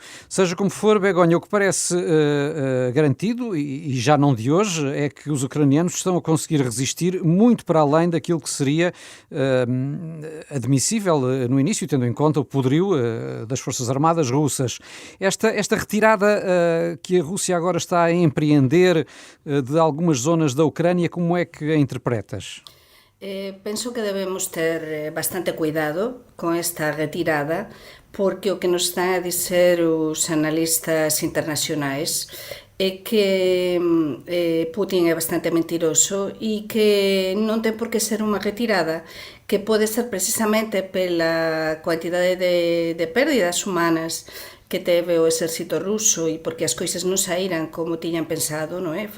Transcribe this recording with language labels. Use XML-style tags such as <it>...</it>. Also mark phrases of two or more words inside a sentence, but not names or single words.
<pt>Seja como for, Begonha, o que parece garantido, e já não de hoje, é que os ucranianos estão a conseguir resistir muito para além daquilo que seria admissível no início, tendo em conta o poderio das Forças Armadas russas. Esta retirada que a Rússia agora está a empreender de algumas zonas da Ucrânia, como é que a interpretas?</pt> <gl>Penso que debemos ter bastante cuidado com esta retirada, porque o que nos están a dizer os analistas internacionais é que Putin é bastante mentiroso e que non ten por que ser unha retirada, que pode ser precisamente</gl> <pt>pela quantidade</pt> <gl>de pérdidas humanas que teve o exército ruso e porque as coisas non saíran como tiñan pensado, non é?</gl>